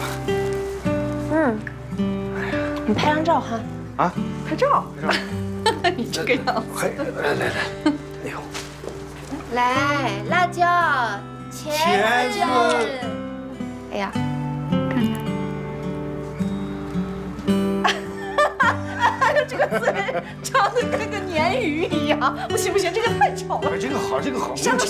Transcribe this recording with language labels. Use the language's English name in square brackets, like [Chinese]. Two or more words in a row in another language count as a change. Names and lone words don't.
[Chinese] 哎呀，你拍張照哈。啊，拍照。你這個樣子。來，哎呦。來，辣椒，茄子。哎呀，看看。這個嘴長得跟個鯰魚一樣，不行，這個太醜了。這個好，刪了。